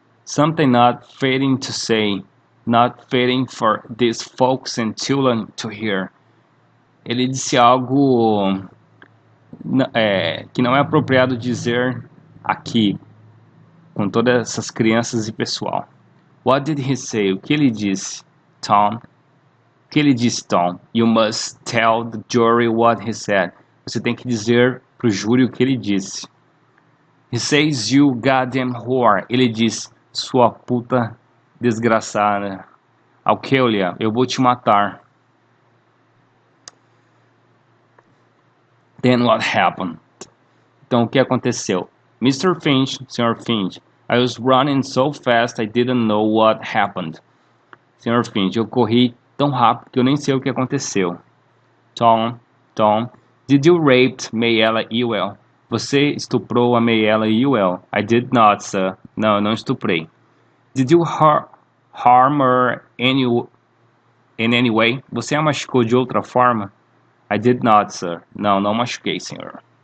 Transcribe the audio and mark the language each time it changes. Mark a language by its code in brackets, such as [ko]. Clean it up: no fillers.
[en] Something not fitting to say, not fitting for these folks and children to hear. [pt] Ele disse algo que não é apropriado dizer aqui, com todas essas crianças e pessoal. [en] What did he say? [pt] O que ele disse? Tom. O que ele disse, Tom? [en] You must tell the jury what he said. [pt] Você tem que dizer pro júri o que ele disse. [en] He says you goddamn whore. [pt] Ele diz, sua puta desgraçada. [en] I'll kill you. [pt] Eu vou te matar. [en] Then what happened? [pt] Então o que aconteceu? Mr. Finch, Sr. [en] Finch, I was running so fast I didn't know what happened. [pt] Sr. Finch, eu corri tão rápido que eu nem sei o que aconteceu. [en] Tom, did you rape Mayella Ewell? [pt] Você estuprou a Mayella Ewell? [en] I did not, sir. [pt] Não, eu não estuprei. [en] Did you harm her in any way? [pt] Você a machucou de outra forma? [en] I did not, sir. [pt] Não, não machuquei, senhor.